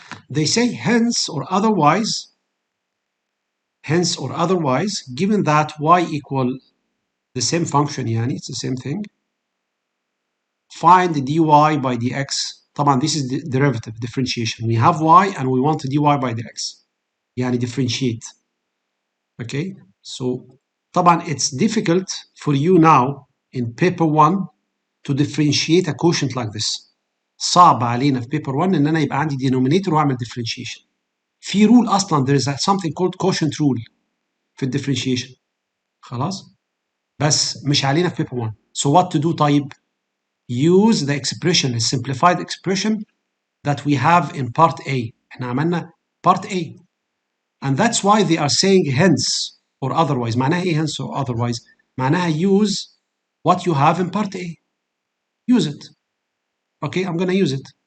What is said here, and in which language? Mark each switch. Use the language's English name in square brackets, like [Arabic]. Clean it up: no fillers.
[English] They say hence or otherwise, given that y equal the same function, [Arabic] yani [English] it's the same thing, find the dy by dx. [Arabic] طبعا [English] this is the derivative, differentiation. We have y and we want dy by dx. [Arabic] يعني [English] differentiate. Okay, so [Arabic] طبعا [English] it's difficult for you now in paper 1 to differentiate a quotient like this. [Arabic] صعب علينا في [English] paper 1 [Arabic] ان انا يبقى عندي denominator واعمل differentiation. في [English] rule [Arabic] اصلا, [English] there is something called quotient rule [Arabic] في differentiation. خلاص؟ بس مش علينا في [English] paper 1. So what to do [Arabic] طيب? [English] Use the expression, a simplified expression that we have in part A. [Arabic] احنا عملنا [English] part A. And that's why they are saying hence or otherwise. [Arabic] معناها ايه [English] hence or otherwise? [Arabic] معناها [English] use what you have in part A. Use it. Okay, I'm going to use it.